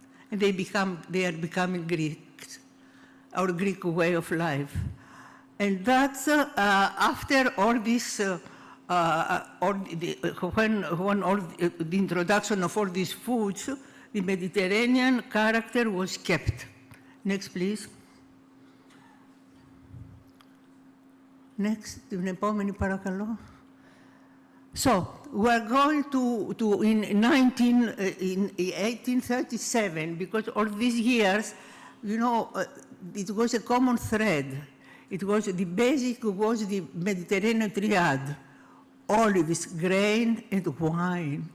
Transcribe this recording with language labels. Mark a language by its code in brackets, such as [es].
[en] And they are becoming Greeks, our Greek way of life. And that's after all this, when all the introduction of all these foods, the Mediterranean character was kept. Next, please. [el] Next, την επόμενη παρακαλώ. [en] So, we're going to in 1837, because all these years, it was a common thread. It was, the basic was the Mediterranean triad: olives, grain, and wine.